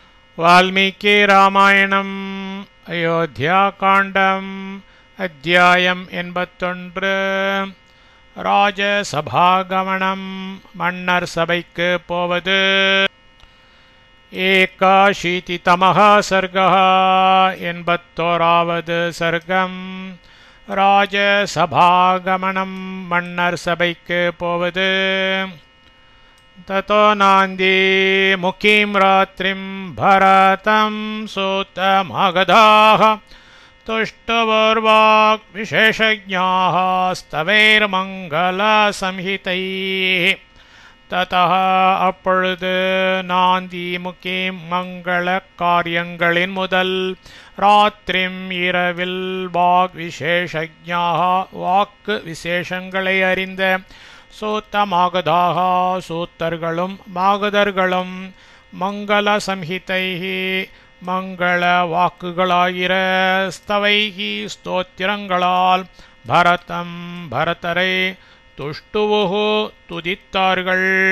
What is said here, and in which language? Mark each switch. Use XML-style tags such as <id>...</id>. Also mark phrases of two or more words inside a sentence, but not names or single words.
<sa>वाल्मीकि रामायणम् अयोध्याकाण्डम् अध्यायम् 81</sa> <ta>ராஜசபாகமனம் மன்னர் சபைக்கு போவது.</ta> <sa>ஏகாशीतितमः सर्गः</sa> <ta>81வது சர்க்கம். ராஜசபாகமனம் மன்னர் சபைக்கு போவது.</ta> <sa>ततो नान्दी मुखीं रात्रिं भरतं सूतमागधाः तुष्टुवर्वाक् विशेषज्ञाः स्तवैर्मङ्गलसंहितैः.</sa> <ta>ततः அப்பொழுது</ta> <sa>नान्दी मुखीम्</sa> <ta>மங்கள காரியங்களின் முதல் ராத்திரிம் இரவில்</ta> <sa>वाक् विशेषज्ञाः</sa> <ta>வாக்கு விசேஷங்களை அறிந்த சூத்தமாகதாக சூத்தர்களும் மாகதர்களும்</ta> <sa>मङ्गल संहितैः</sa> <ta>மங்கள வாக்குகளாகிற ஸ்தவைஹி ஸ்தோத்திரங்களால் பரதம் பரதரை துஷ்டுவுஹு துதித்தார்கள்.</ta>